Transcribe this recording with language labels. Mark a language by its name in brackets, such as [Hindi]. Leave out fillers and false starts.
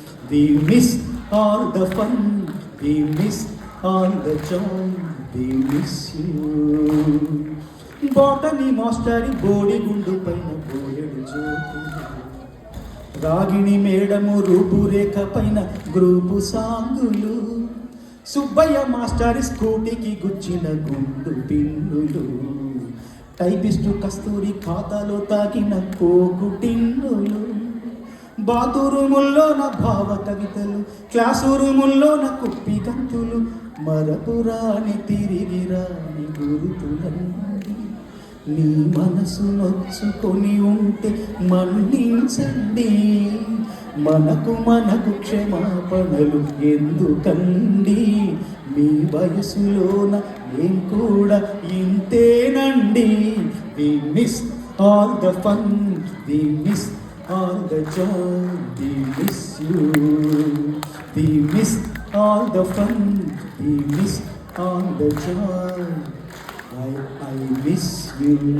[English] We miss all the fun, we miss all the joy, we miss you. [Telugu] Botany mastery బోడి గుండు పైన బోయెడు joke, Ragini madam రూపురేఖ పైన group సాంగులు, Subbaiah mastery స్కూటీకి గుచ్చిన గుండు పిన్నులు, typist కస్తూరి ఖాతాలో తాకిన కోకు టిన్నులు, బాతురూముల్లో నా భావ కవితలు, క్లాసు రూముల్లో నా కుప్పి గంతులు, మరపురాని తిరిగి రాని గురుతులండి. నీ మనసు నొచ్చుకొని ఉంటే మన్నించండి, మనకు క్షమాపణలు ఎందుకండి, మీ వయసులోన ఏం కూడా ఇంతేనండి. [English] We miss all the fun, we miss all the joy, we miss you. We miss all the fun, we miss all the joy, I miss you.